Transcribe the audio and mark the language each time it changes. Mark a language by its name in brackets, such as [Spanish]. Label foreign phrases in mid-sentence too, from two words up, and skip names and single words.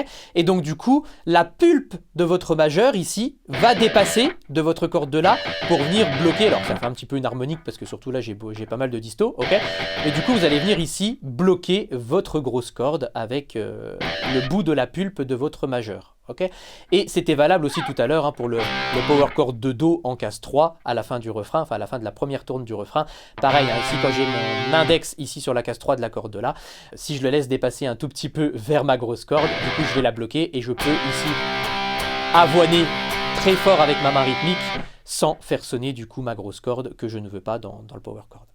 [French] Et donc du coup, la pulpe de votre majeur ici va dépasser de votre corde de La pour venir bloquer. Alors ça fait un petit peu une harmonique parce que surtout là j'ai pas mal de disto, ok? Et du coup vous allez venir ici bloquer votre grosse corde avec le bout de la pulpe de votre majeur. Okay? Et c'était valable aussi tout à l'heure pour le [English] power chord [French] de Do en case 3 à la fin du refrain, enfin à la fin de la première tourne du refrain. Pareil, ici quand j'ai mon index ici sur la case 3 de la corde de La, si je le laisse dépasser un tout petit peu vers ma grosse corde, du coup je vais la bloquer et je peux ici avoiner très fort avec ma main rythmique sans faire sonner du coup ma grosse corde que je ne veux pas dans le [English] power chord.